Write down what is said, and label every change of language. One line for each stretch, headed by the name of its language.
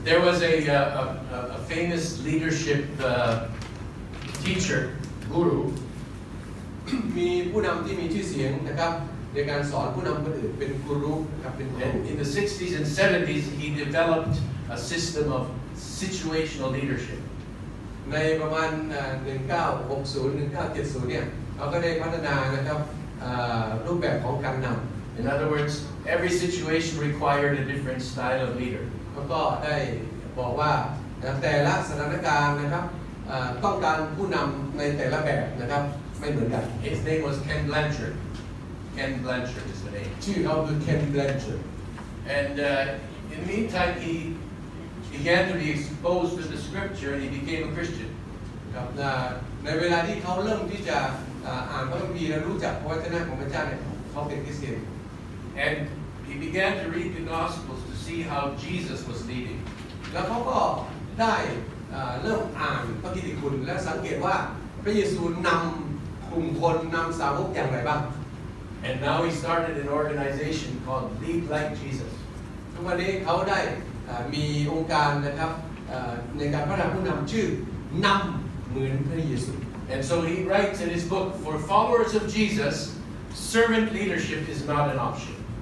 English: There was a famous leadership teacher, guru,
Thai: มีผู้นำที่มีชื่อเสียงนะครับในการสอนผู้นำคนอื่นเป็นกูรูนะครับเป็นกูรู
English: and in the 60s and 70s, he developed a system of situational leadership.
Thai: ในประมาณ 1960 1970 เนี่ยเราก็ได้พัฒนานะครับรูปแบบของการนำ
English: In other words, every situation required a different style of leader.
Thai: แล้วก็ได้บอกว่าแต่ละสถานการณ์นะครับต้องการผู้นำในแต่ละแบบนะครับไม่เหมือนกัน
English: His name was Ken Blanchard. Ken Blanchard is the name.
Thai: ชื่อเขาคือ Ken Blanchard
English: And in the meantime, he began to be exposed to the scripture and he became a Christian.
Thai: ครับในเวลาที่เขาเริ่มที่จะอ่านพระคัมภีร์และรู้จักพระวจนะของพระเจ้าเนี่ยเขาเป็นคริสเตียน
English: And he began to read the Gospels to see how Jesus was leading.
Thai: แล้วเขาก็ได้เริ่มอ่านพระกิตติคุณและสังเกตว่าพระเยซูนำกลุ่มคนนำสาวกอย่างไรบ้าง
English: And now he started an organization called Lead Like Jesus.
Thai: ทุกวันนี้เขาได้มีองค์การนะครับในการพัฒนาผู้นำชื่อนำเหมือนพระเยซู
English: And so he writes in his book, for followers of Jesus, servant leadership is not an option.